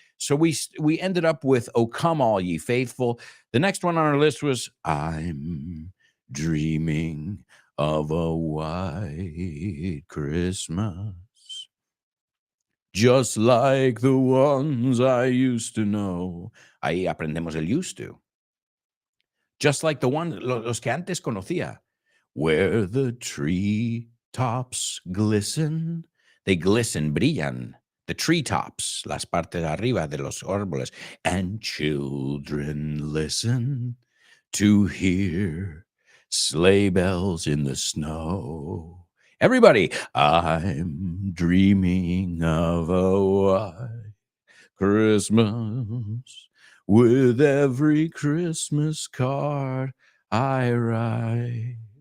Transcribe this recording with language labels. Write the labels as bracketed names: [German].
[English] So we ended up with "O Come All Ye Faithful." The next one on our list was "I'm Dreaming of a White Christmas, just like the ones I used to know." [Spanish] Ahí aprendemos el used to. [English] Just like the one, [Spanish] los que antes conocía. [English] Where the treetops glisten. They glisten, [Spanish] brillan. [English] The treetops, [Spanish] las partes de arriba de los árboles. [English] And children listen to hear sleigh bells in the snow. Everybody, I'm dreaming of a white Christmas with every Christmas card I write.